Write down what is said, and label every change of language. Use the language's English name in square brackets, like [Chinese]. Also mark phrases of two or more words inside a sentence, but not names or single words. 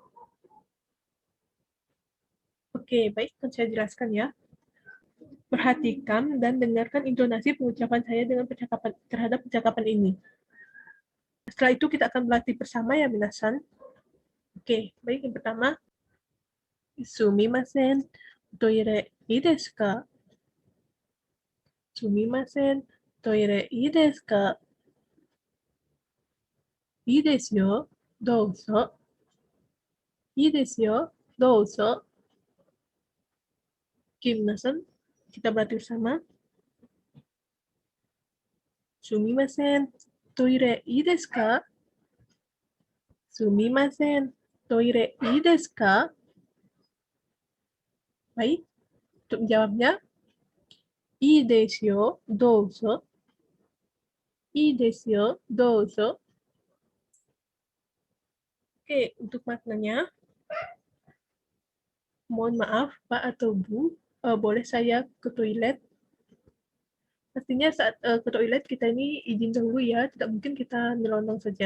[Indonesian] Oke, baik, akan saya jelaskan ya. Perhatikan dan dengarkan intonasi pengucapan saya dengan terhadap percakapan ini. Setelah itu kita akan berlatih bersama ya, minasan. Oke, baik, yang pertama. [Japanese] すみません、トイレいいですか? すみません、トイレいいですか？いいですよ、どうぞ. いいですよ、どうぞ. Oke, minasan, kita berarti bersama. すみません、トイレいいですか? すみません、トイレいいですか? [Indonesian] Baik, untuk menjawabnya, [Japanese] いいですよ、どうぞ. いいですよ、どうぞ. [Indonesian] Oke, untuk maknanya, mohon maaf, Pak atau Bu, boleh saya ke toilet? Pastinya saat ke toilet kita ini izin dahulu ya, tidak mungkin kita nyelonong saja.